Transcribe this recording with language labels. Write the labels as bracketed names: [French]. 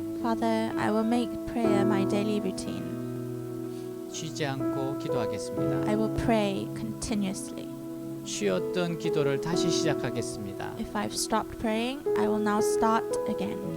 [English] Father, I will make prayer my daily routine. [Korean] 쉬지 않고 기도하겠습니다. [English] I will pray continuously. [Korean] 쉬었던 기도를 다시 시작하겠습니다. [English] If I've stopped praying, I will now start again.